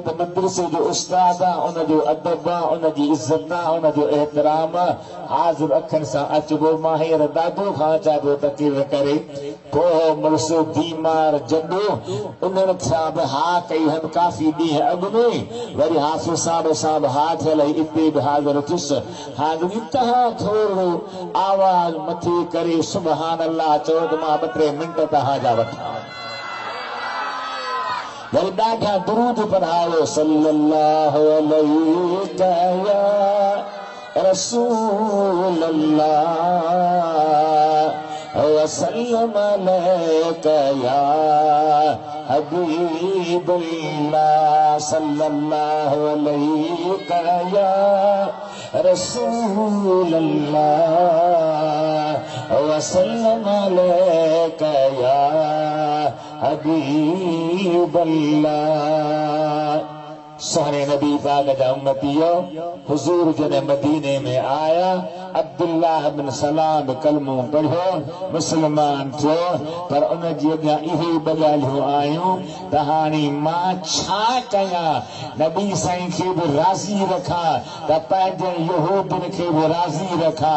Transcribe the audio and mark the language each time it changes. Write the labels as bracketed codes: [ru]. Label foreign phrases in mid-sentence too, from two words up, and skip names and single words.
[sd] त मदरसे जो उस्ताद आहे उनजो अदब आहे उनजी इज़त आहे उनजो एतिराम आहे हाज़िर अखियुनि सां अचिबो मां हींअर ॾाढो खां अचां पियो तकलीफ़ करे पोइ मुड़ुस बीमार जॾो उन्हनि थिया बि हा कई हन काफ़ी ॾींहं अॻु में वरी हाफ़िज़ साहिब सां बि हा थियल हिते बि हाज़िर थियुसि हाज़िर तव्हां थोरो आवाज़ मथे करे [ar] سبحان الله [sd] चओ त मां 2-3 मिंट तव्हांजा वठां वरी ॾाढा दुरूद पढ़ायो [ar] صلى الله عليه رسول الله وسلم عليك يا حبيب الله صلى الله عليك يا رسول الله وسلم عليك يا حبيب الله [sd] सोहने नबी पाक जा उम्मतियो हुजूर जॾहिं मदीने में आया अब्दुल्लाह बिन सलाम कलमो पढ़ियो मुस्लमान थियो पर उन जी अॻियां इहे ॿ ॻाल्हियूं आयूं त हाणे मां छा कयां नबी साईं खे बि राज़ी रखां त पंहिंजे यहूदियुनि खे बि राज़ी रखां